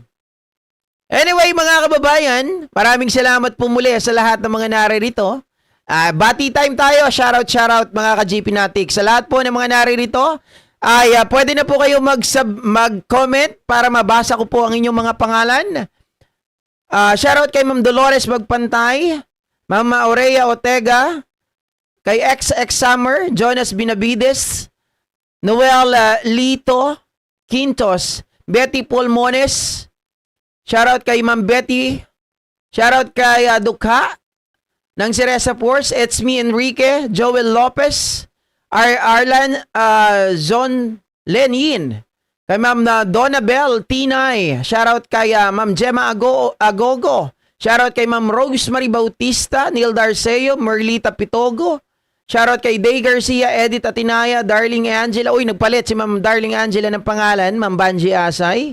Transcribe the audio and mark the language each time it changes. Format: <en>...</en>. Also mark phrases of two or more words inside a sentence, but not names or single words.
<tl>Anyway, mga kababayan, maraming salamat po muli sa lahat ng mga naririto. Bati time tayo. Shoutout mga ka-GP Natik. Sa lahat po ng mga naririto, ay pwede na po kayo mag-comment para mabasa ko po ang inyong mga pangalan. Shoutout kay Ma'am Dolores Magpantay, Mama Aurea Otega, kay XX Summer, Jonas Binavides, Noel Lito Quintos, Betty Pulmones, shoutout kay Ma'am Betty, shoutout kay Dukha ng Ceresa Force, It's Me Enrique, Joel Lopez, Arlan Zon Lenin, kay Ma'am Donna Bell Tinay, shoutout kay Ma'am Gemma Agogo, shoutout kay Ma'am Rosemary Bautista, Neil Darceo, Merlita Pitogo, shoutout kay Day Garcia, Edith Atinaya, Darling Angela. Uy, nagpalit si Ma'am Darling Angela ng pangalan, Ma'am Banji Asay.</tl>